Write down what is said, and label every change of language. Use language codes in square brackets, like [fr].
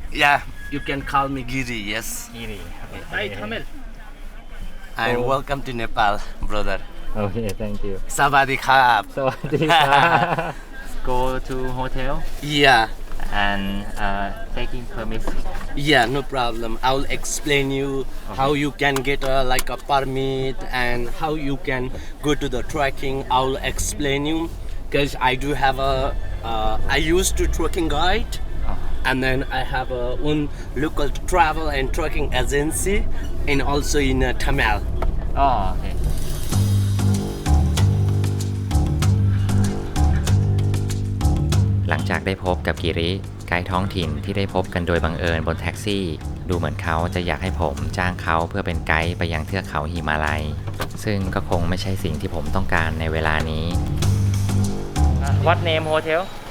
[en] Yeah, you can call me Giri, yes. [th] กีรี [en] Hi, Tamil. And welcome to Nepal, brother. โอเค thank you Sawadee krap. [th] สวัสดีครับ [en] go to hotel Yeah, and taking permit yeah, no problem. I'll explain you how you can get like a permit and how you can go to the trekking. I'll explain you because I do have I used to trekking guide. And then I have a own local travel and trekking agency and also in Tamil. [th] อ๋อโอเคหลังจากได้พบกับกิริไกด์ท้องถิ่นที่ได้พบกันโดยบังเอิญบนแท็กซี่ดูเหมือนเขาจะอยากให้ผมจ้างเขาเพื่อเป็นไกด์ไปยังเทือกเขาหิมาลัยซึ่งก็คงไม่ใช่สิ่งที่ผมต้องการในเวลานี้ [en] What name hotel